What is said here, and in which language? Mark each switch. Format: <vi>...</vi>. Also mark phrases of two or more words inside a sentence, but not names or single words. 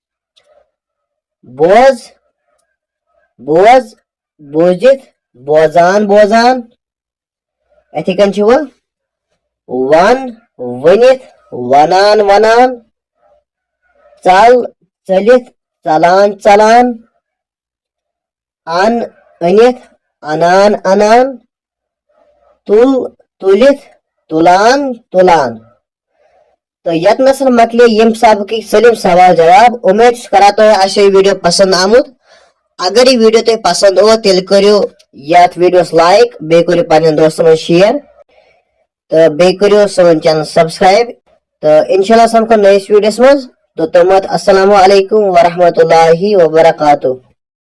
<ks>बोज बोज बोजित बोजान बोजान अथे कन वन वनित वनान वनान चल चलित चलान चलान अन अनित अनान अनान तुल तुलित तुलान तुलान तो ये मकले यम सबक सलिम सवाल जवाब उम्मीद करा तो ये वीडियो पसंद आमुत अगर ये वीडियो तुम पसंद हो तेल करो यथ वीडियोस लाइक बे करो पन्न दोस्तन शेयर तो बे करो सोन</ks> <en>channel subscribe</en> <ks>तो इंशाल्लाह समखो नयस वीडियोस मज तो तमत</ks> <ar>السلام عليكم و رحمة الله و بركاته.</ar>